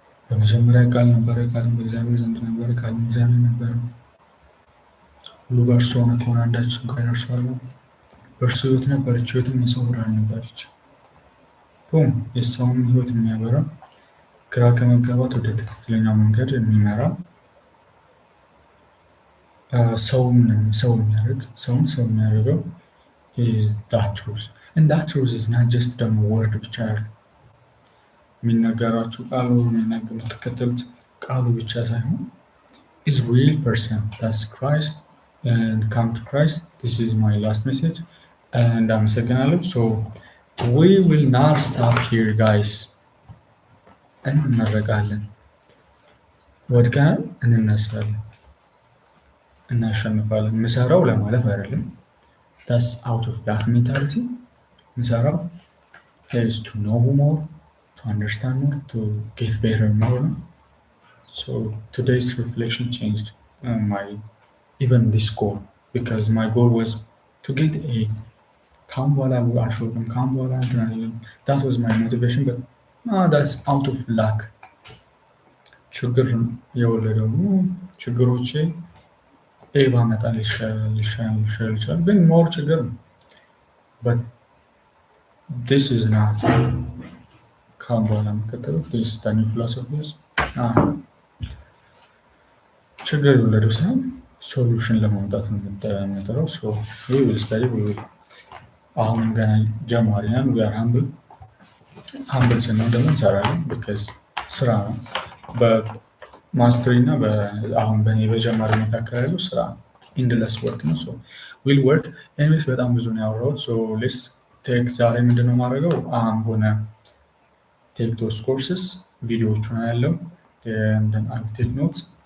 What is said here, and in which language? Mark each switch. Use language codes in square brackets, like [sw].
[am] በመጀመሪያ ቃል ነበረ፣ ቃልም በእግዚአብሔር ዘንድ ነበረ፣ ቃልም እግዚአብሔር ነበረ። ሁሉ በእርሱ ሆነ፣ ከሆነ አንዳች እንኳ ከእርሱ አልሆነም። በእርሱ ህይወት ነበረች፣ ህይወትም የሰው ብርሃን ነበረች። የሰውን ህይወት የሚያበራ ግራ ከመጋባት ወደ ትክክለኛው መንገድ የሚመራ ሰውን ሰው የሚያደርገው [en] is that truth. and that truth is not just [am] ደግሞ ወርድ ብቻ የሚነገራችሁ ቃሉ የምትከተሉት ቃሉ ብቻ ሳይሆን [en] is real person, that's Christ, and come to Christ. This is my last message and [am] አመሰግናለሁ። [en] so we will not stop here guys. [am] እንመረቃለን፣ ወድቀናል፣ እንነሳለን፣ እናሸንፋለን። ምሰራው ለማለት አይደለም። [en] that's out of that mentality. [am] ምሰራው [en] is to know more, to understand more, to get better more. So today's reflection changed my even this goal, because my goal was to get a [am] ካሁን በኋላ አልሾልም፣ ካሁን በኋላ እንትን አይደለም። [en] that was my motivation, but that's out of lack. [am] ችግር የወለደው ችግሮቼ ባመጣ ሊሻል ይችላል፣ ግን ሞር ችግር ነው። [en] but this is not [am] ካሁን በኋላ የምከተለው [en] this the new philosophy is [am] ችግር የወለደው ሳይሆን ሶሉሽን ለማምጣት ነው የምንጠራው። [en] so we will study, [am] አሁን ገና ጀማሪ ነን። [en] we are humble [am] ስንሆን ደግሞ እንሰራለን፣ [en] because [am] ስራ ነው። በማስተሪ እና አሁን በእኔ በጀማሪ መካከል ያለው ስራ ነው። ኢንድለስ ወርክ ነው። [en] so we'll work anyways። [am] በጣም ብዙ ነው ያወራሁት። [en] so let's take [am] ዛሬ ምንድነው ማድረገው? [en] I'm gonna take those courses [am] ቪዲዮዎቹን ያለው [en] and then I'll take notes.